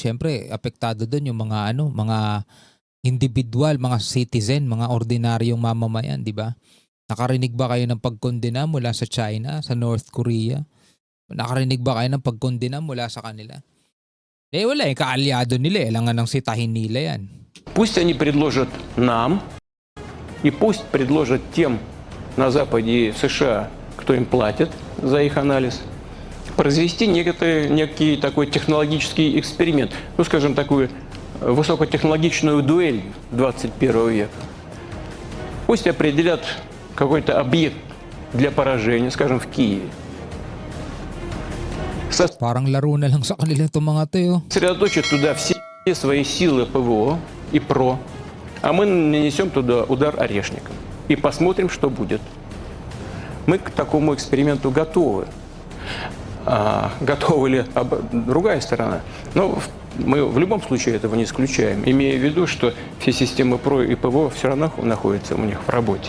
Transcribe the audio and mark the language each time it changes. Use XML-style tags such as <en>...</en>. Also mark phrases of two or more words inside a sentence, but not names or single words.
<tl>Siyempre, apektado doon yung mga mga individual, mga citizen, mga ordinaryong mamamayan, di ba? Nakarinig ba kayo ng pagkondena mula sa China, sa North Korea? Nakarinig ba kayo ng pagkondena mula sa kanila? Wala kaalyado nila. Alangan ng sitahin nila yan.</tl> <ru>Пусть они предложат нам, и пусть предложат тем на Западе и в США, кто им платит за их анализ, произвести некий такой технологический эксперимент, ну, скажем, такую высокотехнологичную дуэль 21 века. Пусть определят какой-то объект для поражения, скажем, в Киеве.</ru> <tl>Parang laro na lang sa kanila itong mga to.</tl> <ru>Сосредоточат туда все свои силы ПВО и ПРО, а мы нанесем туда удар орешником и посмотрим, что будет. Мы к такому эксперименту готовы. Готова ли другая сторона? Но мы в любом случае этого не исключаем, имея в виду, что все системы ПРО и ПВО все равно находятся у них в работе.</ru>